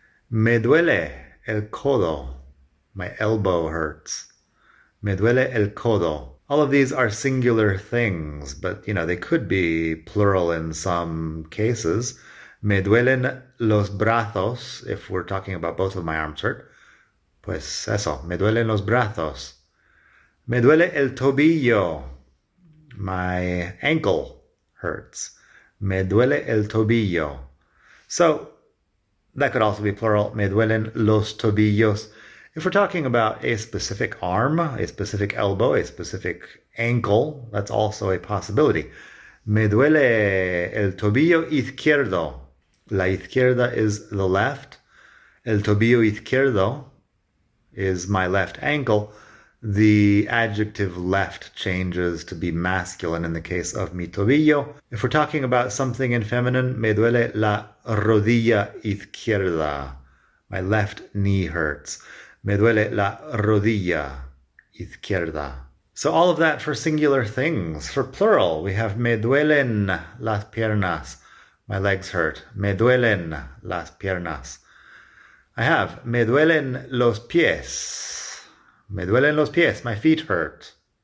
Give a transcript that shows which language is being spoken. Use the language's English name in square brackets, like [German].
[Spanish] Me duele el codo. My elbow hurts. Me duele el codo. [English] All of these are singular things, but they could be plural in some cases. Me duelen los brazos, if we're talking about both of my arms hurt. [Spanish] Pues eso, me duelen los brazos. Me duele el tobillo. My ankle hurts. Me duele el tobillo. [English] So that could also be plural. Me duelen los tobillos. If we're talking about a specific arm, a specific elbow, a specific ankle, that's also a possibility. [Spanish] Me duele el tobillo izquierdo. [English] La izquierda is the left. El tobillo izquierdo is my left ankle. The adjective left changes to be masculine in the case of mi tobillo. If we're talking about something in feminine, me duele la rodilla izquierda. My left knee hurts. [Spanish] Me duele la rodilla izquierda. [English] So all of that for singular things. For plural, we have me duelen las piernas. My legs hurt. [Spanish] Me duelen las piernas. I have me duelen los pies. Me duelen los pies. My feet hurt.